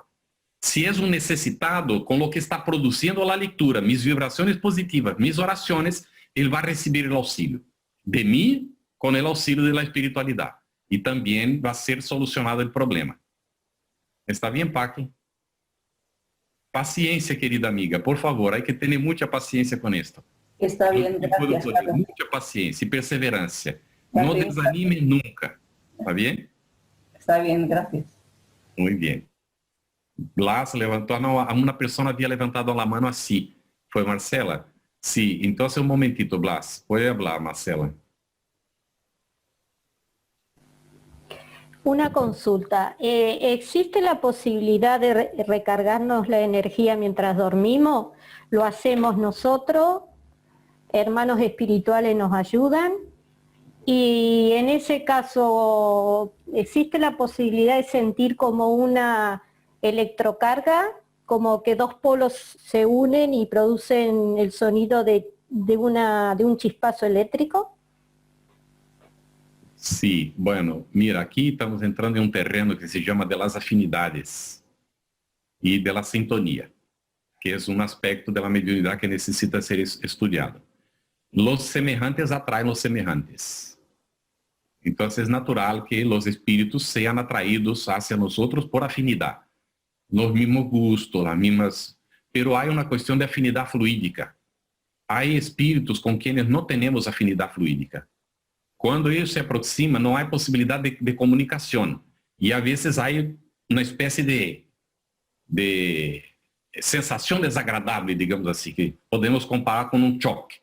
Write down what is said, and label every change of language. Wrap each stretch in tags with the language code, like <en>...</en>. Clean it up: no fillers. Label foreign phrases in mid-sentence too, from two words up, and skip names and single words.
<pt>Se é um necessitado, com o que está produzindo a leitura, mis vibrações positivas, mis orações, ele vai receber o auxílio de mim, com o auxílio da espiritualidade. E também vai ser solucionado o problema. Está bem, Paqui? Paciência, querida amiga, por favor,</pt> <es>hay que</es> <pt>ter muita paciência com isto.</pt> <es>Está bien, gracias, Carlos.</es> <pt>Muita paciência e perseverança. Não desanime nunca. Está bem?</pt> <es>Está bien, gracias.</es> <pt>Muito bem. Blas levantou, uma pessoa havia levantado a mão assim. Foi Marcela? Sim, então um momentito, Blas. Pode falar, Marcela.</pt> <es>Una consulta. ¿Existe la posibilidad de recargarnos la energía mientras dormimos? ¿Lo hacemos nosotros? ¿Hermanos espirituales nos ayudan? Y en ese caso, ¿existe la posibilidad de sentir como una electrocarga? Como que dos polos se unen y producen el sonido de un chispazo eléctrico? Sim, bueno, mira,</es> <pt>aqui estamos entrando em um terreno que se chama de</pt> <es>las afinidades</es> <pt>e de</pt> <es>la sintonia,</es> <pt>que é um aspecto da mediunidade que necessita ser estudado.</pt> <es>Los semejantes</es> <pt>atraem os</pt> <es>semejantes.</es> <pt>Então, é natural que os espíritos sejam atraídos hacia nós por afinidade.</pt> <es>Los mismos gustos, las mismas...</es> <pt>Pero há uma questão de afinidade fluídica. Há espíritos com quienes não temos afinidade fluídica. Quando eles se aproximam, não há possibilidade de comunicação. E, às vezes, há uma espécie de sensação desagradável, digamos assim, que podemos comparar com um choque.</pt>